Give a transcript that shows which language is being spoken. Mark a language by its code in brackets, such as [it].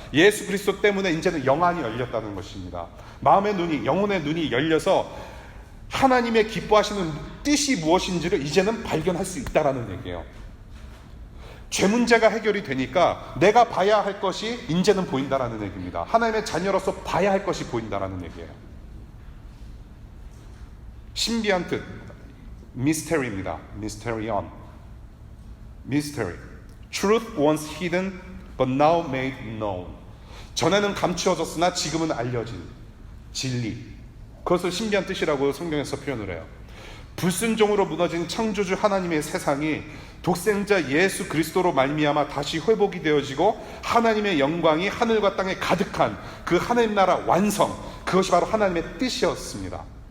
[ko] 예수 그리스도 때문에 이제는 영안이 열렸다는 것입니다. 마음의 눈이, 영혼의 눈이 열려서 하나님의 기뻐하시는 뜻이 무엇인지를 이제는 발견할 수 있다는 얘기예요. 죄 문제가 해결이 되니까 내가 봐야 할 것이 이제는 보인다라는 얘기입니다. 하나님의 자녀로서 봐야 할 것이 보인다라는 얘기예요. 신비한 뜻, 미스테리입니다. 미스테리온, 미스테리. [en] Truth once hidden but now made known. [ko] 전에는 감추어졌으나 지금은 알려진 진리. 그것을 신비한 뜻이라고 성경에서 표현을 해요. 불순종으로 무너진 창조주 하나님의 세상이 독생자 예수 그리스도로 말미암아 다시 회복이 되어지고 하나님의 영광이 하늘과 땅에 가득한 그 하나님 나라 완성, 그것이 바로 하나님의 뜻이었습니다.